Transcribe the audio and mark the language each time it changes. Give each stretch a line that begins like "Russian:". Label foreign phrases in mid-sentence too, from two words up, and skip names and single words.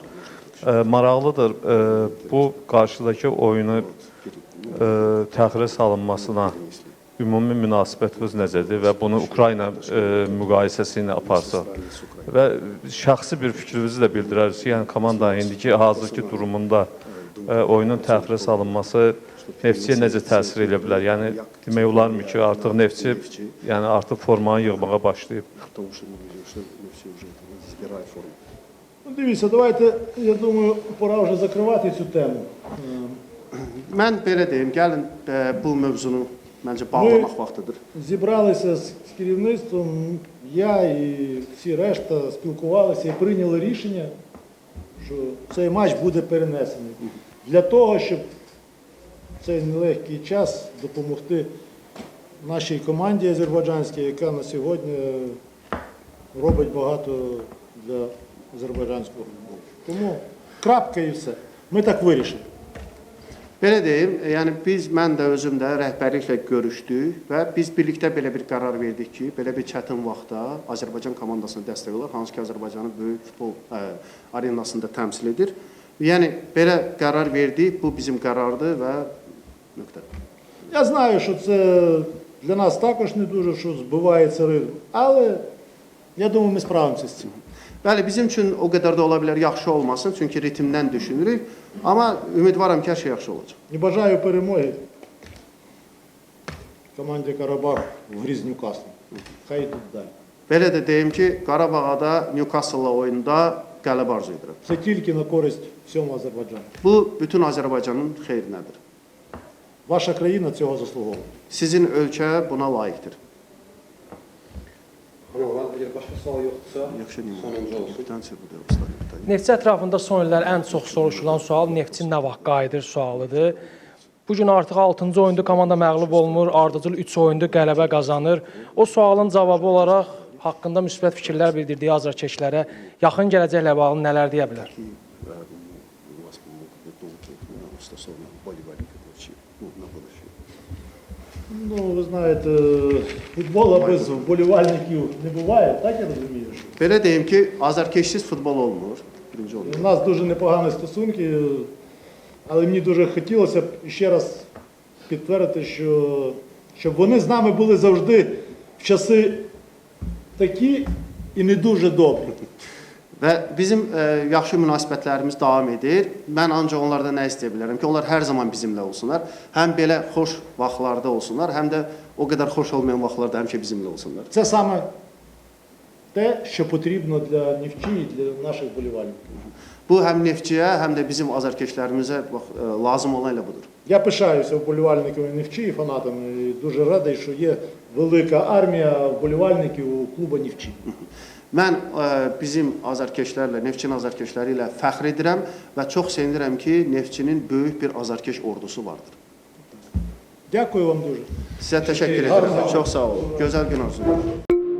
Azerbaijani: Maraqlıdır, bu qarşıdakı oyunu təxirə salınmasına ümumi münasibətiniz necədir və bunu Ukrayna müqayisəsi ilə aparsaq və şəxsi bir fikrinizi də bildirərsiniz. Yəni komandanın indiki hazırki durumunda oyunun təxirə salınması Neftçiyə necə təsir edə bilər? Yəni demək olarmı ki, artıq Neftçi yəni artıq formanı yığmağa başlayıb?
Ukrainian: Ну, дивіться, давайте, я думаю, пора вже закривати цю тему.
Azerbaijani: Mən belə deyim, gəlin bu mövzunu məncə bağlamaq vaxtıdır.
Ukrainian: Зібралися з керівництвом, я і всі решта спілкувалися і прийняли рішення, що цей матч буде перенесений. Для того, щоб в цей нелегкий час допомогти нашій команді азербайджанській, яка на сьогодні робить багато для азербайджанського футболу. Тому крапка і все. Мы так вирішили.
Azerbaijani: Belə deyim, yəni mən də özüm də rəhbərliklə görüşdük və biz birlikdə belə bir qərar verdik ki, belə bir çətin vaxtda Azərbaycan komandasına dəstək olar, hansı ki Azərbaycanın böyük futbol arenasında təmsil edir. Yəni belə qərar verdik, bu bizim qərardır və nöqtə.
Ukrainian: Я знаю, що це для нас також не дуже, що збивається ритм, але я думаю, ми справимося з цим.
Azerbaijani: Bəli, bizim üçün o qədər də ola bilər yaxşı olmasın, çünki ritmdən düşünürük, amma ümidvaram ki, hər şey yaxşı olacaq.
Ukrainian: І бажаю перемоги команді Карабах в грі з Ньюкаслом. Хай йдуть далі.
Azerbaijani: Belə də deyim ki, Qarabağda Newcastle-la oyunda qələbə arzu edirəm.
Ukrainian: Це тільки на користь всьому Азербайджану.
Azerbaijani: Bu bütün Azərbaycanın xeyrinədir.
Ukrainian: Ваша країна цього заслуговує.
Azerbaijani: Sizin ölkə buna layiqdir. Əgər başqa sual yoxdursa, Yaxşı sonuncu olsun. Neftçi ətrafında son illər ən çox soruşulan sual Neftçi nə vaxt qayıdır sualıdır. Bu gün artıq 6-cı oyunda komanda məğlub olmur, ardıcıl 3 oyunda qələbə qazanır. O sualın cavabı olaraq haqqında müsbət fikirlər bildirdiyi azarkeşlərə yaxın gələcəklə bağlı nələr deyə bilər?
Ukrainian: Ну, ви знаєте, футбола без вболівальників не буває, так я розумію? що?
Azerbaijani: Belə deyim ki, azarkeşsiz futbol olmur. Birinci olur.
Ukrainian: У нас дуже непогані стосунки, але мені дуже хотілося б ще раз підтвердити, що щоб вони з нами були завжди в часи такі і не дуже добрі.
Azerbaijani: Və bizim yaxşı münasibətlərimiz davam edir. Mən ancaq onlardan nə istəyə bilərəm ki, onlar hər zaman bizimlə olsunlar. Həm belə xoş vaxtlarda olsunlar, həm də o qədər xoş olmayan vaxtlarda həmişə bizimlə olsunlar.
Ukrainian: Це саме те, що потрібно для Нефчі і для наших вболівальників.
Azerbaijani: Bu həm Neftçiyə, həm də bizim azarkeşlərimizə lazım olan elə budur.
Ukrainian: Я пишаюся вболівальниками Нефчі і фанатами. І дуже радий, що є велика армія вболівальників у клубу Нефчі.
Azerbaijani: Mən bizim azarkeşlərlə, Neftçinin azarkeşləri ilə fəxr edirəm və çox sevinirəm ki, Neftçinin böyük bir azarkeş ordusu vardır.
Ukrainian: Дякую вам дуже.
Azerbaijani: Sizə təşəkkür edirəm. Çox sağ olun. Gözəl gün olsun.